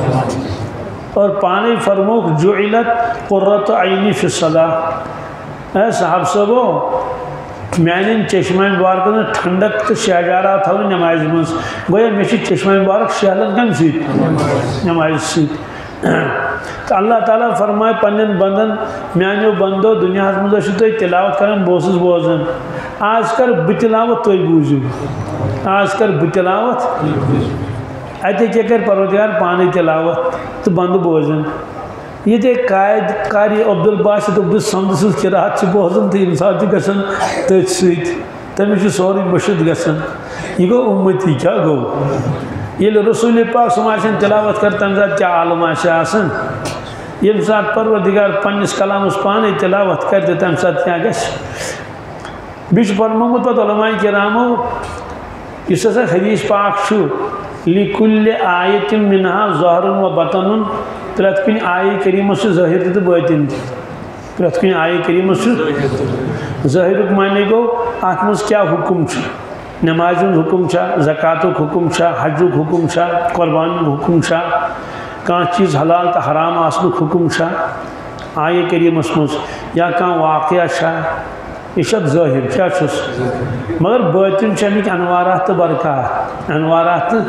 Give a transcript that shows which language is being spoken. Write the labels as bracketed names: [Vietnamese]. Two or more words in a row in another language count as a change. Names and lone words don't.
[Kashmiri] اور پانے فرمووُکھ [Arabic] جُعِلت قُرَّۃُ عَینِی فِی الصَّلَاۃِ [Kashmiri] اے صاحب صٲبو میانٮ۪ن چشمہ مُبارکن ٹھنڈک تو شہجارہ تھاوٕنۍ نٮ۪مازِ منٛز گویا مےٚ چھِ چشمہ مُبارک شہلان کمہِ سۭتۍ نٮ۪مازِ سۭتۍ تو اللہ تعالیٰ فرمائے پنن بندن میانیو بندو دنیا منٛز ٲسِو تُہۍ تلاوت کران بہٕ اوسُس بوزان آز کر بہٕ تلاوت تُہۍ بوٗزِو آز کر بہٕ تلاوت اَتہِ کیٛاہ کَرِ پروردگار پانے تلاوت تہٕ بندٕ بوزان ییٚتہِ قائد قاری عبدالباسط عبد الصمد سٕنٛز قرات چھِ بوزان تہٕ ییٚمہِ ساتہٕ چھِ گژھان تٔتھۍ سۭتۍ تٔمِس چھُ سورُے مٔشِد گژھان یہِ گوٚو اُمتی کیٛاہ گوٚو ییٚلہِ رسول پاک صلی اللہ علیہ وسلم تلاوت کر تَمہِ ساتہٕ کیٛاہ عالم آسہِ آسان ییٚمہِ ساتہٕ پروردگار پننِس کلامس پانے تلاوت کر تہٕ تَمہِ ساتہٕ کیٛاہ گژھِ بیٚیہِ چھُ فرمومُت پتہٕ علماء کرامو یُس ہسا حدیث پاک چھُ [Arabic] لِکُلِّ آیَةٍ مِنْہَا ظاہِرٌ و بَطَنٌ [Kashmiri] پرٛٮ۪تھ کُنہِ آیے کریٖمس چھُ ظٲہِر تہِ تہٕ بٲطِن تہِ پرٛٮ۪تھ کُنہِ آیے کریٖمس چھُ ظٲہِرُک معنی گوٚو اتھ منٛز کیٛاہ حُکُم چھُ نمازِ ہُنٛد حُکُم چھا زکاتُک حُکُم چھا حجُک حُکُم چھا قۄربانُک حُکُم چھا کانٛہہ چیٖز حلال تہٕ حرام آسنُک حُکُم چھا آیے کریٖمس منٛز یا کانٛہہ واقعہ چھا یہ چھُ ظٲہِر کیٛاہ چھُس مگر بٲطِن چھِ اَمِکۍ انوارات تہٕ برکات انوارات